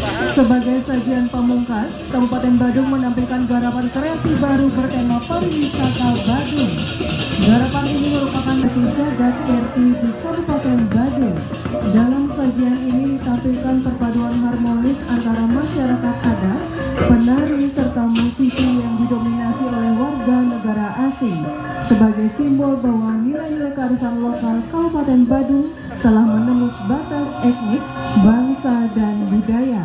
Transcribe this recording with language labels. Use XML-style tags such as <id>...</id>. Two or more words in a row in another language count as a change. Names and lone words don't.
<id>Sebagai sajian pamungkas, Kabupaten Badung menampilkan garapan kreasi baru bertema pariwisata Badung. Garapan ini merupakan jagat RT di Kabupaten Badung. Dalam sajian ini ditampilkan perpaduan harmonis antara masyarakat adat, penari serta musisi yang didominasi oleh warga negara asing. Sebagai simbol bahwa nilai-nilai kearifan lokal Kabupaten Badung telah menembus batas etnik, bangsa, dan budaya.</id>